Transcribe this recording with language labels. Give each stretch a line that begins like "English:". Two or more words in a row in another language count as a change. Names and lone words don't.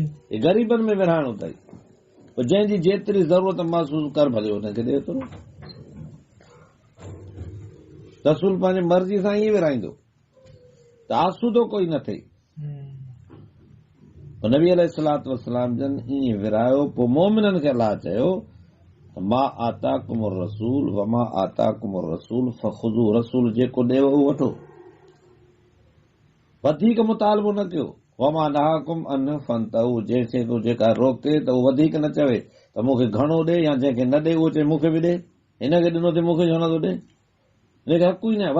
Sindhi: हे ग़रीबनि में विरहाइणो अथई। पोइ जंहिंजी जेतिरी ज़रूरत महसूस कर भले हुनखे ॾे थो। रसूल पंहिंजी मर्ज़ी सां ईअं विरहाईंदो त आसूदो कोई न थिए। नबी
Arabic: عليه الصلاة والسلام
Sindhi: जन ईअं विरहायो। पोइ मोमिननि खे अलाह चयो
Arabic: ما آتاكم الرسول وما آتاكم الرسول فخذوه,
Sindhi: रसूल जेको ॾेव उहो वठो, वधीक मुतालबो न कयो।
Arabic: وما نهاكم عنه فانتهوا,
Sindhi: जंहिंखे तूं जेका रोके त उहो वधीक न चवे त मूंखे घणो ॾे, या जंहिंखे न ॾे उहो चए मूंखे बि ॾे, हिनखे ॾिनो त मूंखे छो नथो ॾे। हिनखे हक़ ई न आहे।